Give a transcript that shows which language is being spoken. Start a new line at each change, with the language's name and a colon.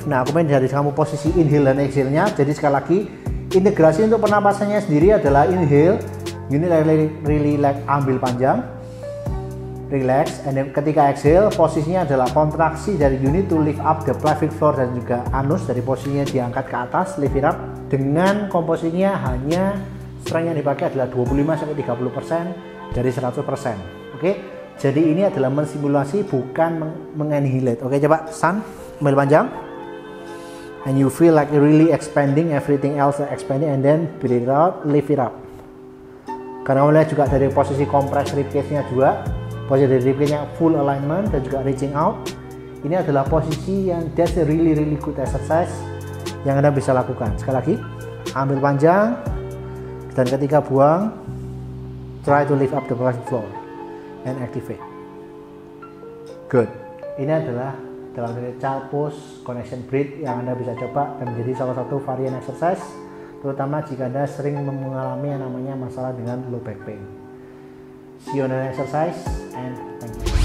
Indonesian: Nah, kemudian dari kamu posisi inhale dan exhale-nya. Jadi sekali lagi, integrasi untuk pernapasannya sendiri adalah inhale,
English: you need really like
Indonesian: ambil panjang, relax,
English: and then
Indonesian: ketika exhale, posisinya adalah kontraksi dari
English: you need to lift up the pelvic floor
Indonesian: dan juga anus dari posisinya diangkat ke atas,
English: lift it up.
Indonesian: Dengan komposisinya hanya strength yang dipakai adalah 25-30% dari 100%. Oke, jadi ini adalah mensimulasi bukan menganihilate. Oke, coba San. Ambil panjang
English: and you feel like really expanding, everything else expanding, and then breathe it out, lift it up.
Indonesian: Karena kamu lihat juga dari posisi compress ribcage-nya juga, posisi dari ribcage-nya full alignment dan juga reaching out. Ini adalah posisi yang
English: that's a really good exercise
Indonesian: yang Anda bisa lakukan. Sekali lagi, ambil panjang dan ketika buang,
English: try to lift up the pelvic floor and activate. Good.
Indonesian: Ini adalah dalam child pose connection breath yang Anda bisa coba dan menjadi salah satu varian exercise terutama jika Anda sering mengalami yang namanya masalah dengan low back pain.
English: See you on the next exercise and thank you.